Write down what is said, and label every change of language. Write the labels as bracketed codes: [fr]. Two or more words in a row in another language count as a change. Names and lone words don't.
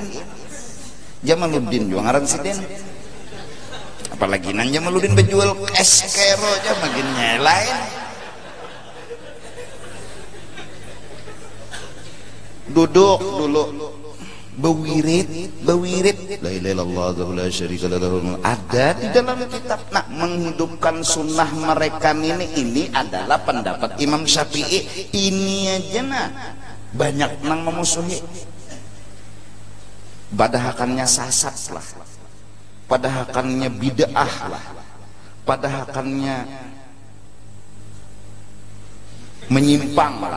[bjn] Jamaluddin juga ngaran Sidin. Apalagi nang Jamaluddin berjual es kero aja makinnya lain. Duduk dulu bewirid [ar] لا إله إلا الله لا شريك له, [bjn] ada di dalam kitab. [id] Nah, menghidupkan sunnah mereka ini adalah pendapat Imam Syafi'i. [bjn] Ini aja nah banyak nang memusuhi. Padahakannya sasat lah, padahakannya bid'ah lah, padahakannya menyimpang lah.